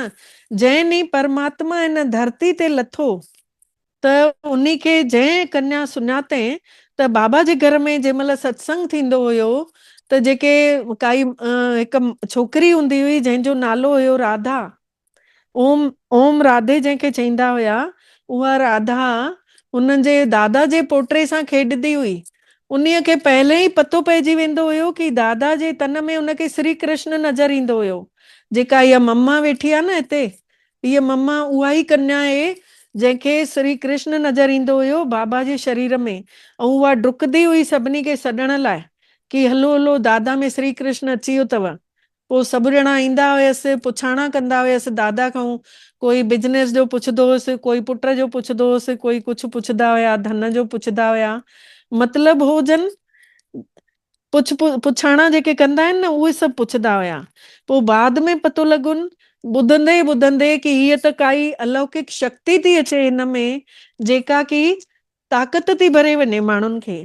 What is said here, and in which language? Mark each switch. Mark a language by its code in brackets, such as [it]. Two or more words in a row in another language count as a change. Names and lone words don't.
[sd] जंहिं ॾींहुं परमात्मा हिन धरती ते लथो, त उन्ही खे जंहिं कन्या सुञातई, त बाबा जे घर में जंहिं महिल सत्संग थींदो हुयो, त जेके काई हिकु छोकिरी हूंदी हुई जंहिंजो नालो हुयो राधा, ओम ओम राधे जंहिंखे चईंदा हुया, उहा राधा उन्हनि जे दादा जे पोटे सां खेॾंदी हुई। उन्हीअ खे पहले ई पतो पइजी वेंदो हुयो कि दादा जे तन में उनखे श्री कृष्ण नज़र ईंदो हुयो। जेका इहा मम्मा वेठी आहे न हिते, इहा मम्मा उहा ई कन्या आहे जंहिंखे श्री कृष्ण नज़र ईंदो हुयो बाबा जे शरीर में। ऐं उहा डुकंदी हुई सभिनी खे सॾण लाइ कि हलो हलो दादा में श्री कृष्ण अची वियो अथव। पोइ सभु ॼणा ईंदा हुयसि, पुछाणा कंदा हुयसि दादा खां। कोई बिजनेस जो पुछंदो हुयसि, कोई पुट जो पुछंदो हुयसि, कोई कुझु पुछंदा हुया, धन जो पुछंदा हुया। मतलब हो जन पुछाणा जेके कंदा आहिनि न, उहे सभु पुछंदा हुया। पोइ बाद में पतो लॻुनि ॿुधंदे ॿुधंदे कि हीअ त काई अलौकिक शक्ति थी अचे हिन में, जेका कि ताक़त थी भरे वञे माण्हुनि खे।